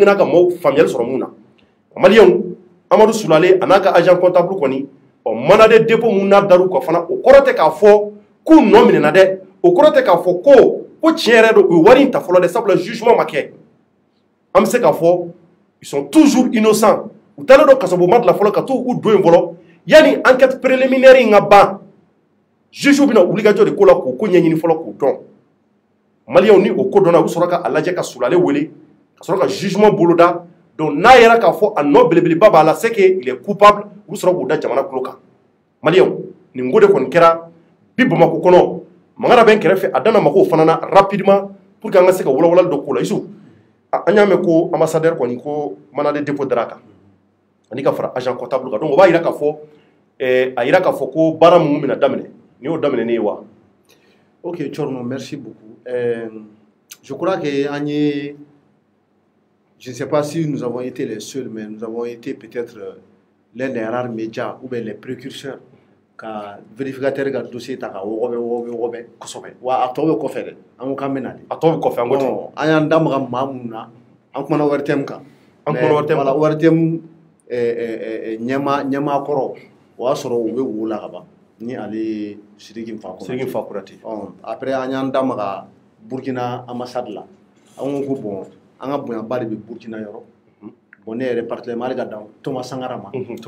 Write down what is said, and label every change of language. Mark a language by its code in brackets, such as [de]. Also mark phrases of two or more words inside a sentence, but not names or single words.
[bm] n'a ka mɔgɔw faamuyali sɔrɔ mun na maliyɛnw Amadou Soulale a n'a ka [fr] agent comptable [bm] kɔni [fr] mandat de dépôt [bm] mun n'a dar'u kan fana o kɔrɔ tɛ k'a fɔ k'u nɔ minɛna dɛ o kɔrɔ tɛ k'a fɔ ko tiɲɛ yɛrɛ don u ye wari in ta fɔlɔ dɛ sabula jugement ma kɛ an bɛ se k'a fɔ [fr] ils sont toujours innocents [bm] u taalen don kasobonba de la fɔlɔ ka t'u don yen fɔlɔ yanni [fr] enquête préliminaire [bm] in ka ban juge bɛna wulikajɔ de ko la k'o ko ɲɛɲini fɔlɔ k'o dɔn maliyɛnw ni o ko dɔnna u bɛ sɔrɔ k'a lajɛ ka sulale wele ka sɔrɔ ka jugement boloda donc n'a yɛrɛ k'a fɔ a nɔ belebeleba b'a la [fr] c'est que il est coupable [bm] u bɛ sɔrɔ k'o da jamana tulo kan maliyɛnw nin ko de kɔni kɛra bi Bamako kɔnɔ Mangara bɛ n kɛrɛfɛ a danna mako fana na [fr] rapidement pour que [bm] an ka se ka walawalali dɔ k'o la Isu an y'a mɛn ko ambassadeur kɔni ko [fr] mandat de dépôt [bm] dara a kan ani ka fara [fr] agent comptable [bm] kan donc o b'a yira k'a fɔ ko baara mun bɛna daminɛ ni y'o daminɛ ye wa. [fr] Ok, Tchorno, merci beaucoup. Je crois que je ne sais pas si nous avons été les seuls, mais nous avons été peut-être l'un des rares médias ou bien les précurseurs [bm] ka vérificateur ka dossier ta ka wobe kosɛbɛ wa a tɔ bɛ kɔfɛ dɛ an ko k'an bɛ na de a tɔ bɛ kɔfɛ an ko ten an y'an da maga maa minnu na an kumana ORTM kan voilà ORTM ɲɛmaa kɔrɔ o y'a sɔrɔ u bɛ wo la ka ban ni ale Sidiki Nfa Kuyate après an y'an da maga Burkina ambassade la an ko bon an ka bonyaba de bɛ Burkina yɔrɔ bon ne yɛrɛ particulièrement ale ka dan Thomas Sankara ma